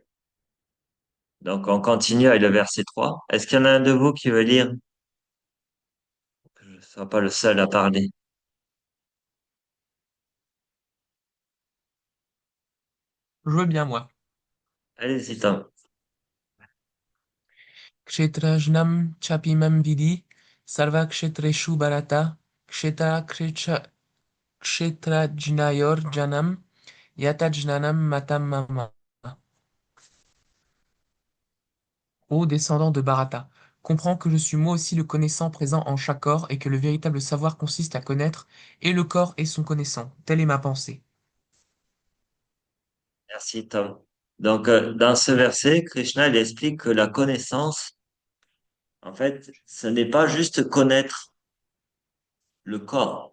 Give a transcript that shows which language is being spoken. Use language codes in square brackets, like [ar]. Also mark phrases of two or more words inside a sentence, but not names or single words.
[fr] Donc, on continue avec le verset 3. Est-ce qu'il y en a un de vous qui veut lire? Que je ne sois pas le seul à parler. Je veux bien, moi. Allez-y, Tom. [sa] क्षेत्रज्ञं चापि मां विद्धि, सर्वक्षेत्रेषु भारत, क्षेत्रक्षेत्रज्ञयोर्ज्ञानं, यत्तज्ज्ञानं मतं मम. [fr] Ô descendant de Bharata, comprends que je suis moi aussi le connaissant présent en chaque corps et que le véritable savoir consiste à connaître et le corps et son connaissant. Telle est ma pensée. Merci, Tom. Donc, dans ce verset, Krishna il explique que la connaissance, en fait, ce n'est pas juste connaître le corps.